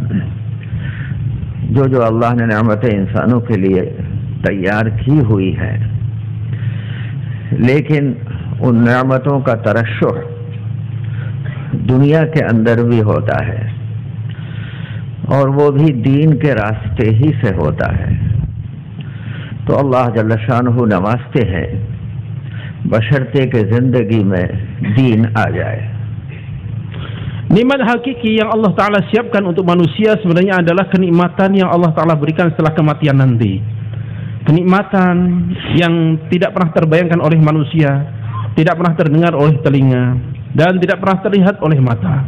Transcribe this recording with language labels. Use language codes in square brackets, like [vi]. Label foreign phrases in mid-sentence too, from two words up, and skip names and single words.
[ur] جو اللہ نے نعمتیں انسانوں کے لیے تیار کی ہوئی ہیں، لیکن ان نعمتوں کا ترشح دنیا کے اندر بھی ہوتا ہے، اور وہ بھی دین کے راستے ہی سے ہوتا ہے. تو [ar] الله جل شانه [ur] نوازتے ہیں بشرطے کہ زندگی میں دین آ جائے. [id] Nikmat hakiki yang [ar] الله تعالى [id] siapkan untuk manusia sebenarnya adalah kenikmatan yang [ar] الله تعالى [id] berikan setelah kematian nanti. Kenikmatan yang tidak pernah terbayangkan oleh manusia, tidak pernah terdengar oleh telinga, dan tidak pernah terlihat oleh mata.